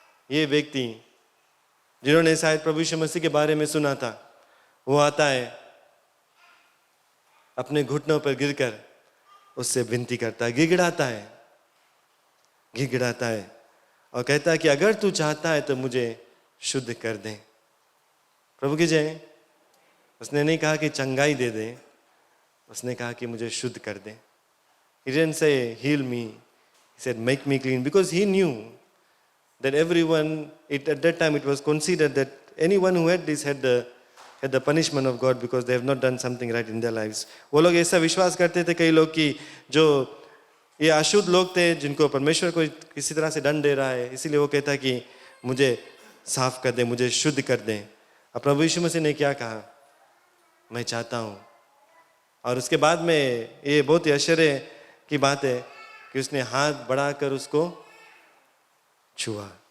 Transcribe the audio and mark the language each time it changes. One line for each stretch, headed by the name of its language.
Hindi: ये व्यक्ति जिन्होंने शायद प्रभु यीशु मसीह के बारे में सुना था, वो आता है, अपने घुटनों पर गिरकर उससे विनती करता है, गिड़गिड़ाता है और कहता है कि अगर तू चाहता है तो मुझे शुद्ध कर दे। प्रभु की जय। उसने नहीं कहा कि चंगाई दे दे, उसने कहा कि मुझे शुद्ध कर दे।
English: He didn't say heal me, he said make me clean, because he knew that everyone, at that time it was considered that anyone who had this had the punishment of God, because they have not done something right in their lives.
Hindi: वो लोग ऐसा विश्वास करते थे, कई लोग, कि जो ये अशुद्ध लोग थे, जिनको परमेश्वर को किसी तरह से दंड दे रहा है, इसीलिए वो कहता कि मुझे साफ कर दे, मुझे शुद्ध कर दे। अब प्रभु यीशु मसीह ने क्या कहा? मैं चाहता हूँ। और उसके बाद में ये बहुत ही आश्चर्य की बात है कि उसने हाथ बढ़ाकर उसको छुआ।